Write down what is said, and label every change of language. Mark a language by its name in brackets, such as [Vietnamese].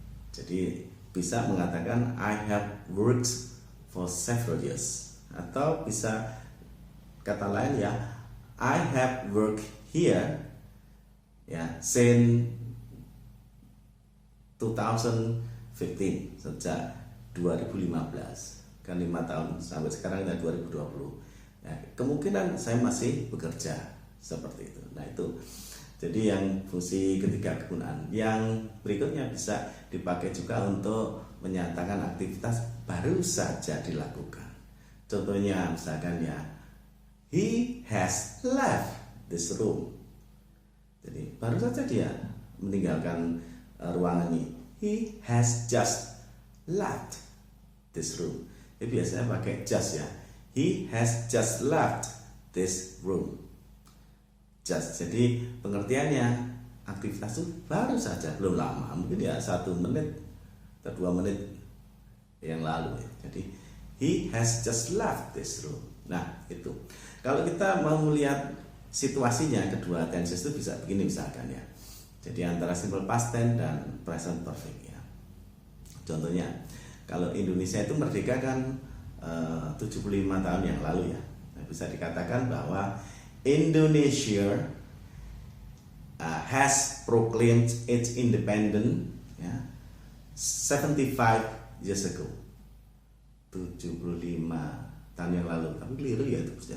[Indonesian] Jadi bisa mengatakan [English] I have worked for several years, [Indonesian] atau bisa kata lain ya, [English] I have worked here ya since 2015, [Indonesian] sejak 2015, kan 5 tahun sampai sekarang ya 2020 ya, kemungkinan saya masih bekerja seperti itu. Nah itu jadi yang fungsi ketiga kegunaan. Yang berikutnya bisa dipakai juga untuk menyatakan aktivitas baru saja dilakukan. Contohnya misalkan ya, [English] he has left this room. [Indonesian] Jadi baru saja dia meninggalkan ruangan ini. [English] He has just left this room. [Indonesian] Jadi biasanya pakai just ya. [English] He has just left this room. Just. [Indonesian] Jadi pengertiannya aktivitas itu baru saja, belum lama, mungkin ya 1 menit atau 2 menit yang lalu ya. [English] Jadi he has just left this room. [Indonesian] Nah itu. Kalau kita mau melihat situasinya, kedua tenses itu bisa begini misalkan ya. Jadi antara simple past tense dan present perfect ya. Contohnya, kalau Indonesia itu merdeka kan 75 tahun yang lalu ya. Nah, bisa dikatakan bahwa [English] Indonesia has proclaimed its independence ya, 75 years ago. [Indonesian] 75 tahun yang lalu, tapi keliru ya itu.